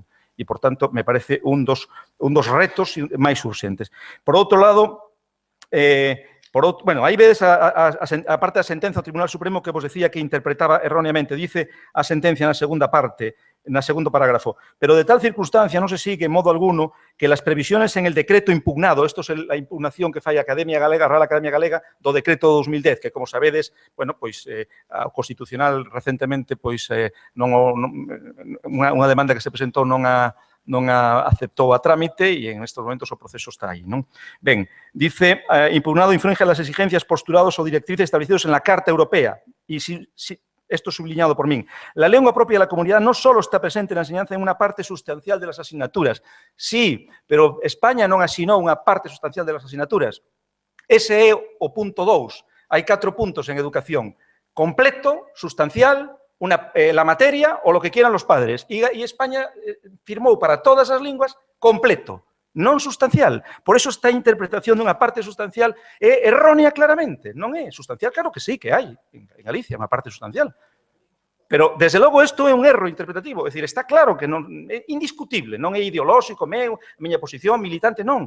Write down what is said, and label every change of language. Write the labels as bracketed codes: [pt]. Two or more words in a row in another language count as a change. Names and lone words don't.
[gl] E, por tanto, me parece un dos retos máis urxentes. Por outro lado, bueno, aí vedes a parte da sentenza do Tribunal Supremo que vos decía que interpretaba erróneamente. Dice a sentencia na segunda parte, na segundo parágrafo, pero de tal circunstancia non se sigue en modo alguno [es] que las previsiones en el decreto impugnado, [gl] esto é a impugnación que fai a Academia Galega, a Real Academia Galega, do decreto 2010, que, como sabedes, bueno, pois, o Constitucional recentemente, pois, unha demanda que se presentou non a aceptou a trámite e en estes momentos o proceso está aí, non? Ben, [es] dice, impugnado infringe las exigencias postulados o directrices establecidos en la Carta Europea. [gl] E esto subliñado por min. [es] La lengua propia de la comunidad no solo está presente en la enseñanza en una parte sustancial de las asignaturas. [gl] Sí, pero España non asinou unha parte sustancial [es] de las asignaturas. [gl] Ese é o punto 2. Hai 4 puntos en educación. Completo, sustancial, [es] la materia o lo que quieran los padres. [gl] E España firmou para todas as linguas completo, non sustancial. Por eso esta interpretación dunha parte sustancial é errónea claramente. Non é sustancial, claro que sí, que hai en Galicia unha parte sustancial. Pero, desde logo, isto é un erro interpretativo. É dicir, está claro que non é indiscutible, non é ideolóxico, a miña posición militante, non.